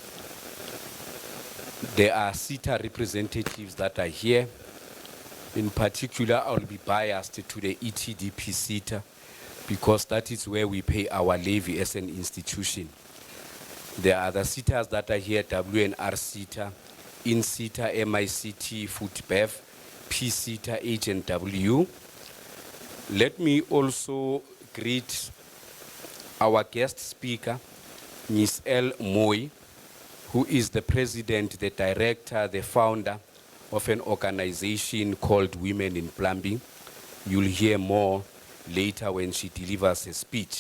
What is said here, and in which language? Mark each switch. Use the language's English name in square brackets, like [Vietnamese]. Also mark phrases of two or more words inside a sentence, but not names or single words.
[English] There are SETA representatives that are here. In particular, I'll be biased to the ETDP SETA because that is where we pay our levy as an institution. There are other SETAs that are here, WNR SETA, INSETA, MICT, FoodBev, P-SETA, H&W. Let me also greet our guest speaker, Ms. L. Moy, who is the president, the director, the founder of an organization called Women in Plumbing. You'll hear more later when she delivers a speech.